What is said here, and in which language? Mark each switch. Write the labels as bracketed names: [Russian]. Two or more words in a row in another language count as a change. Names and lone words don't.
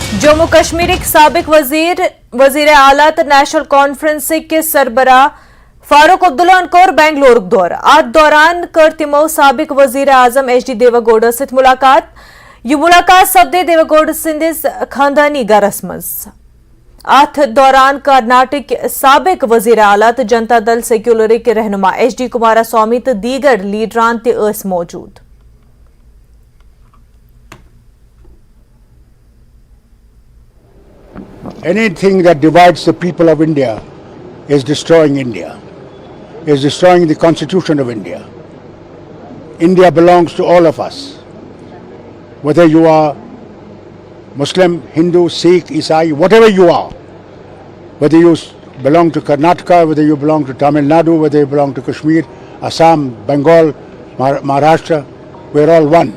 [Kashmiri] जम्मू कश्मीर सबक वजीर आला तो नेशनल कॉन्फ्रेंस के सरबराह फारूक अब्दुल्ला कोर बेंगलुरु दौर अत दौरान कर तमो सबक वजीर आजम एच.डी. देवेगौड़ा सत मुलाकात। यह मुलाकात सपदे देवेगौड़ा सिंदिस खानदानी गरस मज। अत दौरान कर्नाटक सबक वजीर आला तो जनता दल सेक्युलरिक रहनुमा एच.डी. कुमारस्वामी तो दीगर लीडरान तस मौजूद। [English] Anything that divides the people of India is destroying India, is destroying the constitution of India. India belongs to all of us. Whether you are Muslim, Hindu, Sikh, Isai, whatever you are, whether you belong to Karnataka, whether you belong to Tamil Nadu, whether you belong to Kashmir, Assam, Bengal, Maharashtra, we're all one.